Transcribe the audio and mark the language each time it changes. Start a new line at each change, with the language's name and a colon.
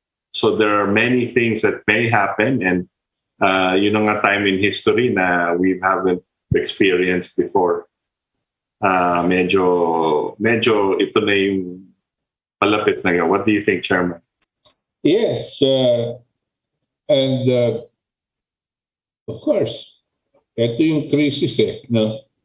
English: So there are many things that may happen, and
Filipino: yun ang nga
English: time in history na we haven't experienced before.
Filipino: Medyo ito na yung palapit na yan.
English: What do you think, Chairman? Yes, and of course,
Filipino: ito yung
English: crisis no?